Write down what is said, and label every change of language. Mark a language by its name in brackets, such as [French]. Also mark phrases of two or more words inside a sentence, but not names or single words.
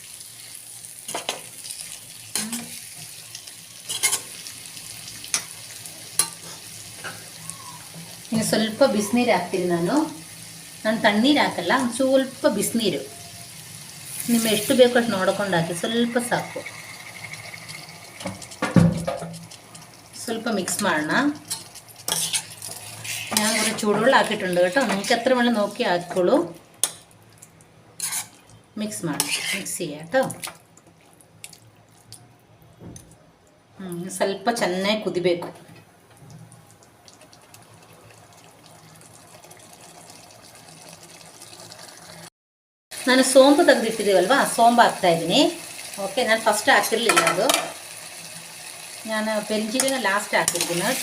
[Kannada] ಇನ್ನು ಸ್ವಲ್ಪ ಬಿಸಿನೀರು ಹಾಕ್ತೀನಿ. ನಾನು ತಣ್ಣೀರು ಹಾಕಲ್ಲ, ಸ್ವಲ್ಪ ಬಿಸಿನೀರು ನಿಮ್ಮ ಎಷ್ಟು ಬೇಕೋ ಅಷ್ಟು ನೋಡ್ಕೊಂಡು ಹಾಕಿ, ಸ್ವಲ್ಪ ಸಾಕು. ಸ್ವಲ್ಪ ಮಿಕ್ಸ್ ಮಾಡೋಣ. [Malayalam] ഞാൻ കുറച്ച് ചൂടുവെള്ളം ആക്കിയിട്ടുണ്ട് കേട്ടോ, നിങ്ങൾക്ക് എത്ര വെള്ളം നോക്കി ആക്കിക്കോളൂ. ಮಿಕ್ಸ್ ചെയ്യാം കേട്ടോ. [Kannada] ಸ್ವಲ್ಪ ಚೆನ್ನಾಗಿ ಕುದಿಬೇಕು. ನಾನು ಸೋಂಪು ತೆಗೆದಿಟ್ಟಿದ್ದೀವಲ್ವಾ, ಸೋಂಪು ಹಾಕ್ತಾಯಿದ್ದೀನಿ. ಓಕೆ, ನಾನು ಫಸ್ಟ್ ಹಾಕಿರಲಿಲ್ಲ, ಅದು ನಾನು ಪೆರಿಂಜಿನ ಲಾಸ್ಟ್ ಹಾಕಿರ್ತೀನಿ ಕೇട്ടോ.